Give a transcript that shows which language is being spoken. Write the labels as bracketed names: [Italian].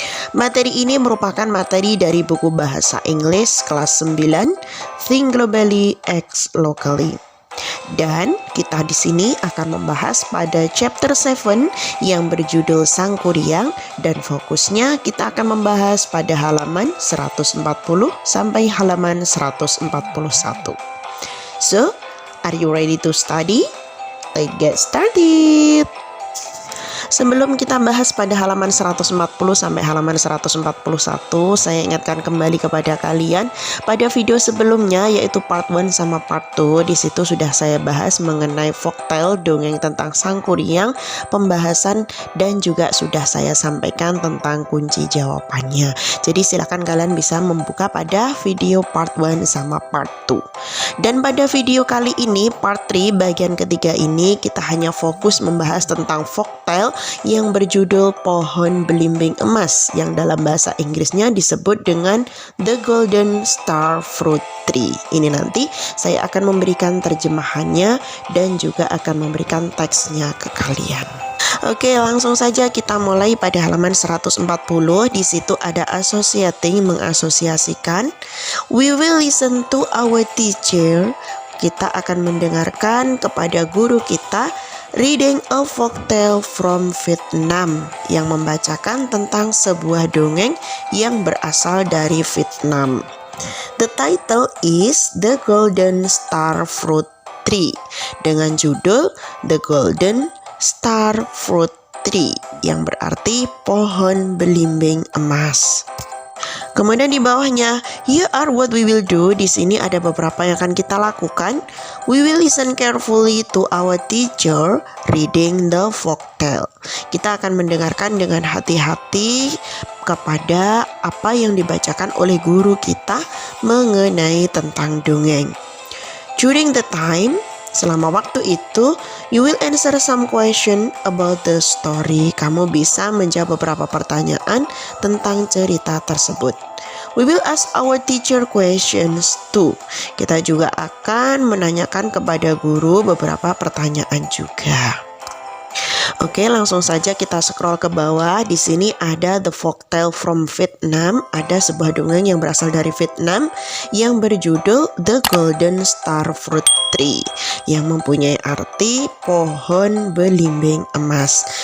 [Indonesian] Materi ini merupakan materi dari buku bahasa Inggris kelas 9, Think Globally, Act Locally. Dan kita di sini akan membahas pada chapter 7 yang berjudul Sang Kuryang, dan fokusnya kita akan membahas pada halaman 140 sampai halaman 141. [English] So, are you ready to study? Let's get started. [Indonesian] Sebelum kita bahas pada halaman 140 sampai halaman 141, saya ingatkan kembali kepada kalian pada video sebelumnya, yaitu part 1 sama part 2. Di situ sudah saya bahas mengenai folktale, dongeng tentang Sang Kuryang, pembahasan, dan juga sudah saya sampaikan tentang kunci jawabannya. Jadi silakan kalian bisa membuka pada video part 1 sama part 2. Dan pada video kali ini, part 3 bagian ketiga ini, kita hanya fokus membahas tentang folktale yang berjudul Pohon Belimbing Emas, yang dalam bahasa Inggrisnya disebut dengan The Golden Star Fruit Tree. Ini nanti saya akan memberikan terjemahannya dan juga akan memberikan teksnya ke kalian. Oke, langsung saja kita mulai pada halaman 140. Di situ ada associating, mengasosiasikan. [English] We will listen to our teacher. [Indonesian] Kita akan mendengarkan kepada guru kita [English] reading a folktale from Vietnam, [Indonesian] yang membacakan tentang sebuah dongeng yang berasal dari Vietnam. [English] The title is [Indonesian] The Golden Star Fruit Tree, dengan judul The Golden Star Fruit Tree, yang berarti pohon belimbing emas. Kemudian di bawahnya, [English] here are what we will do. [Indonesian] Di sini ada beberapa yang akan kita lakukan. [English] We will listen carefully to our teacher reading the folktale. [Indonesian] Kita akan mendengarkan dengan hati-hati kepada apa yang dibacakan oleh guru kita mengenai tentang dongeng. [English] During the time, [Indonesian] selama waktu itu, [English] you will answer some question about the story. [Indonesian] Kamu bisa menjawab beberapa pertanyaan tentang cerita tersebut. [English] We will ask our teacher questions too. [Indonesian] Kita juga akan menanyakan kepada guru beberapa pertanyaan juga. Oke, langsung saja kita scroll ke bawah. Di sini ada The Folktale from Vietnam. Ada sebuah dongeng yang berasal dari Vietnam yang berjudul The Golden Star Fruit Tree, yang mempunyai arti pohon belimbing emas.